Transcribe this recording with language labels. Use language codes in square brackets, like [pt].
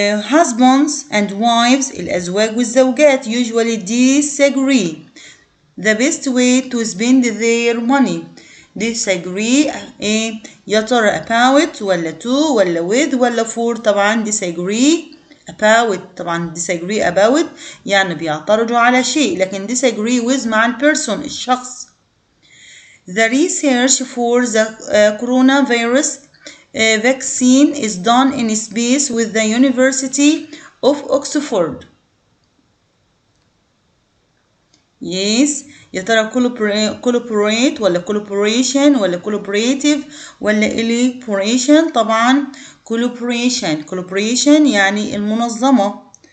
[en] Husbands and wives [ar] الأزواج والزوجات [en] usually disagree the best way to spend their money. disagree [ar] ايه يا ترى [en] about [ar] ولا [en] to [ar] ولا [en] with [ar] ولا [en] for. [ar] طبعا [en] disagree about. [ar] طبعا [en] disagree about [ar] يعني بيعترضوا على شيء، لكن [en] disagree with [ar] مع البيرسون الشخص. [en] The research for the coronavirus vaccine is done in space with the University of Oxford. yes [ar] يا ترى [en] collaborate [ar] ولا [en] collaboration [ar] ولا [en] collaborative [ar] ولا [en] elaboration. [ar] طبعا collaboration يعني المنظمة.